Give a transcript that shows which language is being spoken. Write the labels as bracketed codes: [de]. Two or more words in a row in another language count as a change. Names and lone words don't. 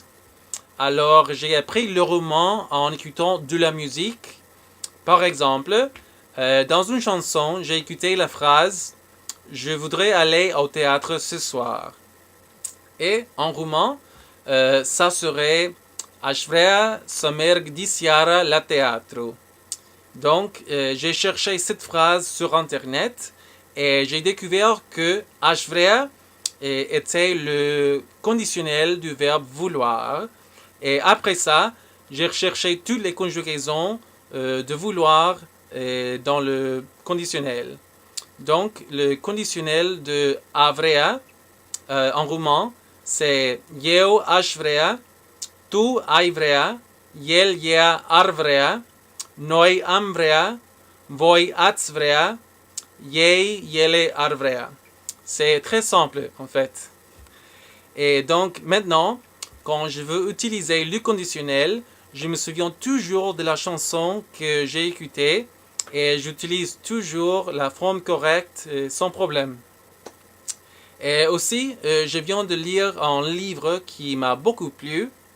[fr] Alors, j'ai appris le roumain en écoutant de la musique. Par exemple, dans une chanson, j'ai écouté la phrase « Je voudrais aller au théâtre ce soir ». Et en roumain, ça serait [ro] « Aș vrea să merg diseară la teatru ». [fr] Donc, j'ai cherché cette phrase sur Internet et j'ai découvert que [ro] aș vrea [fr] était le conditionnel du verbe vouloir. Et après ça, j'ai recherché toutes les conjugaisons de vouloir dans le conditionnel. Donc, le conditionnel de [ro] a vrea [fr] en roumain, c'est [ro] eu aș vrea, tu ai vrea, el ea ar vrea, noi am vrea, voi ați vrea, ei ele ar vrea. [fr] C'est très simple en fait. Et donc maintenant, quand je veux utiliser le conditionnel, je me souviens toujours de la chanson que j'ai écoutée et j'utilise toujours la forme correcte sans problème. Et aussi, je viens de lire un livre qui m'a beaucoup plu.